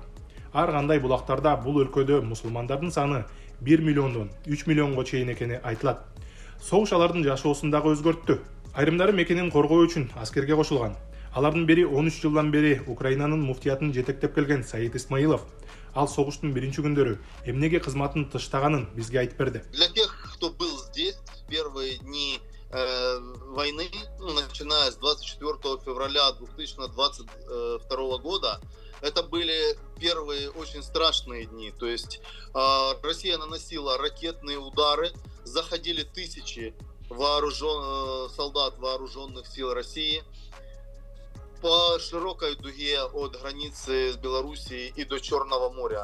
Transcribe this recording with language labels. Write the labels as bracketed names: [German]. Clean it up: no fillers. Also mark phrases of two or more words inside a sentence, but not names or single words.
[Kyrgyz] Ар кандай булактарда бул өлкөдө мусулмандардын саны 1 миллиондон 3 миллионго чейин экени айтылат. Согуш алардын жашоосун дагы өзгөрттү. Айрымдары мекенин коргоо үчүн аскерге кошулган. Алардын бири 13 жылдан бери Украинанын муфтиятын жетектеп келген Саид Исмаилов. Ал согуштун биринчи күндөрү эмнеге кызматын тыштаганын бизге айтып берди. [Russian] Для тех, кто был здесь в первые дни войны, начиная с 24 февраля 2022 года, это были первые очень страшные дни. То есть Россия наносила ракетные удары, заходили тысячи солдат вооруженных сил России по широкой дуге от границы с Белоруссией и до Черного моря.